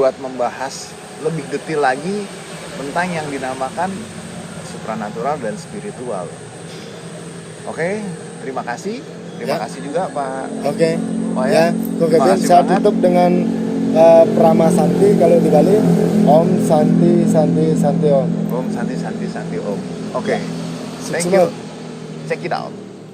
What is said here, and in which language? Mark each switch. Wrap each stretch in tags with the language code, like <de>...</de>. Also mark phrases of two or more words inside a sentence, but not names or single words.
<id>Buat membahas lebih detail lagi tentang yang dinamakan supranatural dan spiritual. Oke, terima kasih. Terima Ya. kasih juga Pak. Oke. Wayan. Ya, Terima Kevin, kasih saya banget. tutup dengan Prama Santi kalau di Bali.</id> <sa>Om Santi Santi Santi Om. Om Santi Santi Santi Om.</sa> <id>Oke. Ya.</id> <en>Thank</en> <id>Sukses.</id> <en>you. Check it out.</en>